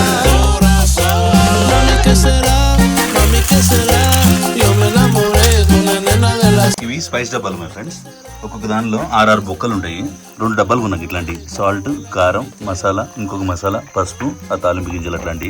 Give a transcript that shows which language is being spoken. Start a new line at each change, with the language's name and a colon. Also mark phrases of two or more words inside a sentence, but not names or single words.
Spanish: Corazón, mami, ¿qué será? Mami, ¿qué será? Yo me enamoré
Telugu: ఇవి స్పైస్ డబ్బాలు
English: my friends.
Telugu: ఒక్కొక్క దానిలో 6 బొక్కలు ఉంటాయి. 2 డబ్బాలు ఉన్నాయి ఇట్లాంటి సాల్ట్, కారం, మసాలా, ఇంకొక మసాలా, పసుపు, ఆ తాలింపు గింజలు అట్లాంటివి.